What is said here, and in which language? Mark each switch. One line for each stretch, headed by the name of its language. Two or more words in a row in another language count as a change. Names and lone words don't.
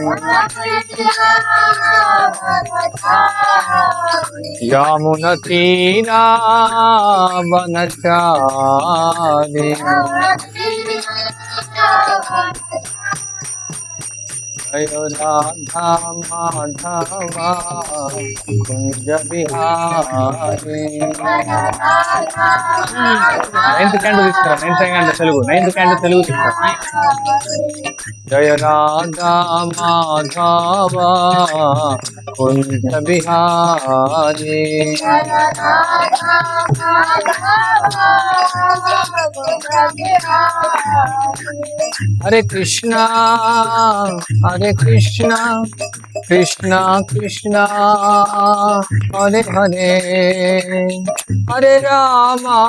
Hindi: यमुना तीरा वनचारी जय राधा माधव कुंज बिहारी
English: ninth candle
Hindi: తీసుకురా
English: ninth candle
Telugu: తెలుగు తీసుకురా
Hindi: जय राधा माधव कुंज बिहारी हरे कृष्णा कृष्णा कृष्णा हरे हरे हरे राम